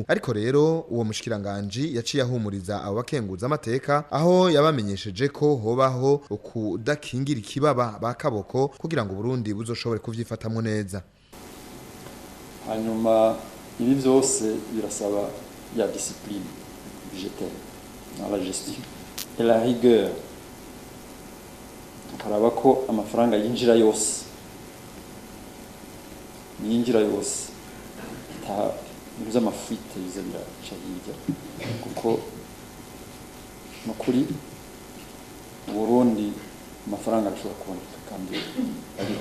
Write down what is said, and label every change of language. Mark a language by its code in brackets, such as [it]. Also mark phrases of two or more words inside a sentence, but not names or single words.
[rn] Ariko rero uwo mushikiranganje yaciye ahumuriza abo bakenguza amateka aho yabamenyesheje ko hobaho ukudakingira ikibaba bakaboko kugira ngo Burundi buzoshobore kuvyifatamwo neza. Hanyuma ibi byose birasaba ya [fr] discipline budgétaire dans la gestion et la rigueur. [rn] Karaba ko amafaranga yinjira yose ta biza amafuite biza biraca hirya, kuko nukuri Burundi amafaranga ashobora kuboneka kandi ariho.